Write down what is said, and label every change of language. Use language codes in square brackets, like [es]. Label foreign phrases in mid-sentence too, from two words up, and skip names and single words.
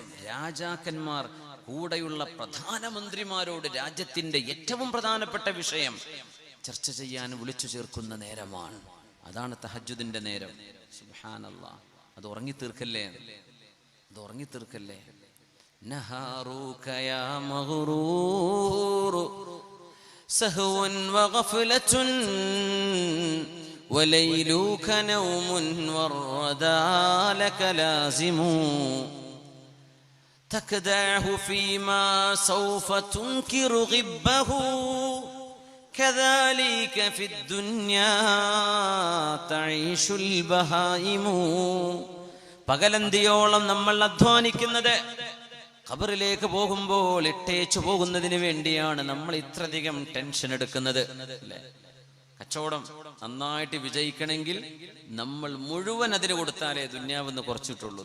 [ml] രാജാക്കന്മാർ കൂടെയുള്ള പ്രധാനമന്ത്രിമാരോട് രാജ്യത്തിന്റെ ഏറ്റവും പ്രധാനപ്പെട്ട വിഷയം ചർച്ച ചെയ്യാൻ വിളിച്ചു ചേർക്കുന്ന നേരമാണ്. അതാണ് തഹജ്ജുദിന്റെ നേരം. സുബ്ഹാനല്ലാഹ്. അത് ഉറങ്ങിത്തീർക്കല്ലേ, അത് ഉറങ്ങിത്തീർക്കല്ലേ. [ar] نهارك يا مغرور سهو وغفلة وليلك نوم والردى لك لازم تكدعه فيما سوف تنكر غبه كذلك في الدنيا تعيش البهائم. [ml] പകലന്തിയോളം നമ്മൾ അധ്വാനിക്കുന്നത് ഖബറിലേക്ക് പോകുമ്പോൾ ഇട്ടേച്ചു പോകുന്നതിന് വേണ്ടിയാണ്. നമ്മൾ ഇത്രയധികം ടെൻഷൻ എടുക്കുന്നത് അല്ലേ? കച്ചവടം നന്നായിട്ട് വിജയിക്കണമെങ്കിൽ നമ്മൾ മുഴുവൻ അതിന് കൊടുത്താലേ ദുന്യാവെന്ന് കുറച്ചിട്ടുള്ളൂ.